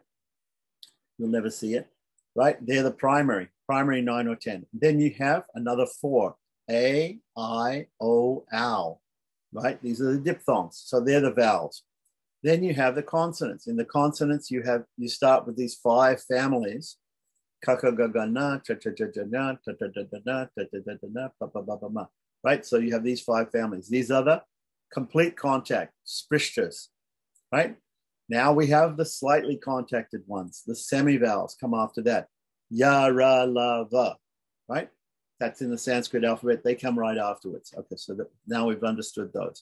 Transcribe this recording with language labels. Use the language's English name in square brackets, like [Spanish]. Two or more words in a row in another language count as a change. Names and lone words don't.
[English] You'll never see it, right? They're the primary 9 or 10. Then you have another 4, A, I, O, L, right? These are the diphthongs. So they're the vowels. Then you have the consonants. In the consonants, you start with these 5 families. [Sanskrit] Kakagagana, cha-cha-cha-cha-na, ta-ta-ta-ta-na, ta-ta-ta-ta-na, pa-pa-pa-pa-ma. [English] Right? So you have these 5 families. These are the complete contact, sprishtas, right? Now we have the slightly contacted ones. The semivowels come after that. [Sanskrit] Ya, ra, la, va, [English] right? That's in the Sanskrit alphabet. They come right afterwards. Okay, so now we've understood those.